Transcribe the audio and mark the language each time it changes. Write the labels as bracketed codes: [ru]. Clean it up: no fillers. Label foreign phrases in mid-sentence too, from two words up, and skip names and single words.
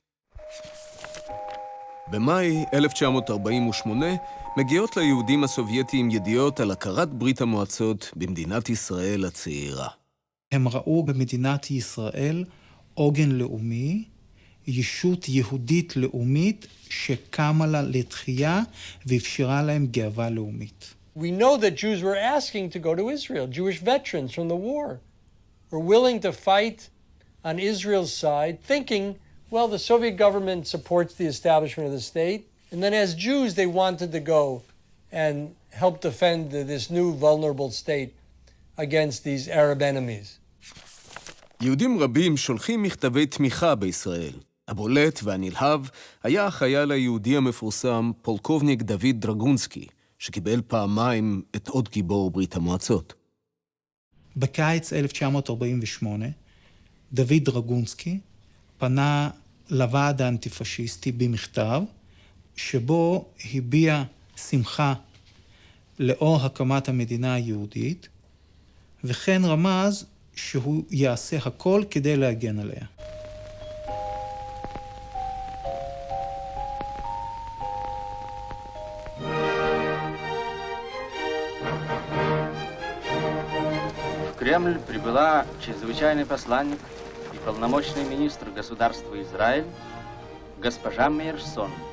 [he] במאי 1948 מגיעות ליהודים הסובייטיים ידיעות על הכרת ברית המועצות במדינת ישראל הצעירה. הם ראו במדינת ישראל עוגן לאומי, ישות יהודית לאומית שקמה לה לתחייה ואפשרה להם גאווה לאומית. [en] We know that Jews were asking to go to Israel. Jewish veterans from the war were willing to fight on Israel's side, thinking, well, the Soviet government supports the establishment of the state, and then as Jews they wanted to go and help defend this new vulnerable state against these Arab enemies. [he] יהודים רבים שולחים מכתבי תמיכה בישראל. הבולט והנלהב היה החייל היהודי המפורסם פולקובניק דוד דרגונסקי, שקיבל פעמיים את עוד גיבור ברית המועצות. בקיץ 1948, דוד דרגונסקי פנה לוועד האנטיפשיסטי במכתב, שבו הביע שמחה לאור הקמת המדינה היהודית, וכן רמז שהוא יעשה הכל כדי להגן עליה. [ru] В Кремль прибыла чрезвычайный посланник и полномочный министр государства Израиль госпожа Мейерсон.